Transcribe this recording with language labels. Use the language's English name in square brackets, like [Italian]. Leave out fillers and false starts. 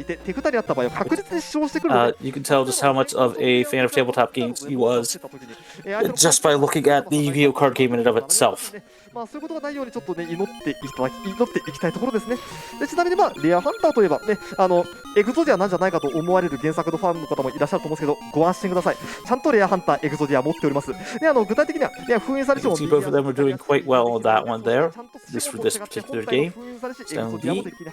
[English] You can tell just how much of a fan of tabletop games he was just by looking at the Yu-Gi-Oh card game in and of itself. [Japanese] そういうことがないようにちょっとね祈っていきたいところですね。でちなみにレアハンターといえばねエグゾディアなんじゃないかと思われる原作のファンの方もいらっしゃると思うんですけど、ご安心ください。ちゃんとレアハンターエグゾディア持っております。で具体的には封印されても [English] both of them are doing quite well on that one there. This for this particular game. Stone D.